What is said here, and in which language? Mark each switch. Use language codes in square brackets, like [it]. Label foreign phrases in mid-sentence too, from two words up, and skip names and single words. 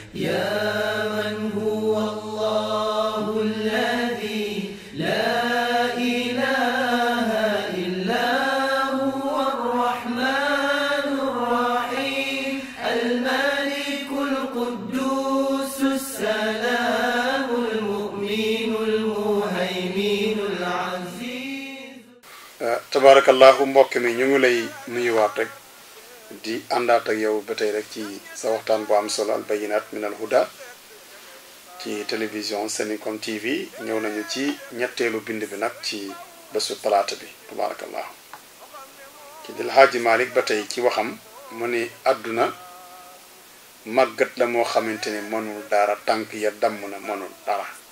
[ar] يا من هو الله الذي لا إله إلا هو الرحمن الرحيم الملك القدوس السلام المؤمن المهيمن العزيز. تبارك الله [wo] mbokk mi ñu ngi lay nuyuwaat rek di àndaat ak yow ba tey rek ci sa waxtaan bu am solo [ar] البينات من الهدى [wo] ci télévision Seninkom TV ñëw nañu ci ñetteelu bind bi nag ci bésu talaata bi tabarakallah ci dil Haaji Malik ba tey ci waxam mu ni àdduna màggat la moo xamante ni mënul dara tànk ya damm na mënul dara